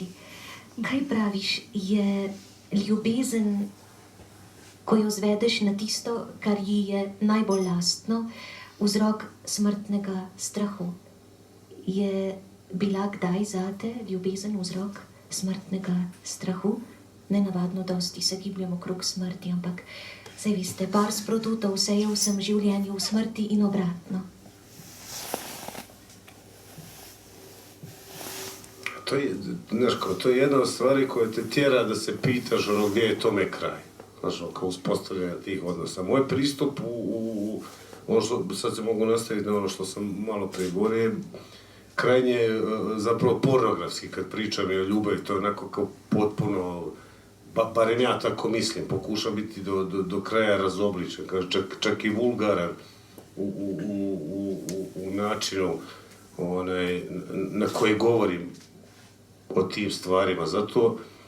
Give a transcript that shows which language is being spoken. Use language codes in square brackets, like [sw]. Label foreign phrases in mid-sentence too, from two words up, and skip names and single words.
[sl] Kaj praviš, je ljubezen, ko jo zvedeš na tisto, kar ji je najbolj lastno, vzrok smrtnega strahu? Je bila kdaj zate ljubezen vzrok smrtnega strahu? Nenavadno dosti se gibljamo okrog smrti, ampak saj veste, par sprotutov sejal sem življenju v smrti in obratno. [hr] To je jedna od stvari koja te tjera da se pitaš gdje je tome kraj. Kao uspostavljanja tih odnosa. Moj pristup sad se mogu nastaviti na ono što sam malo prije govorio, krajnje zapravo pornografski kad pričam o ljubavi, to je onako kao potpuno, barem ja tako mislim, pokušam biti do kraja razobličen, čak i vulgaran u načinu na koji govorim o tim stvarima, zato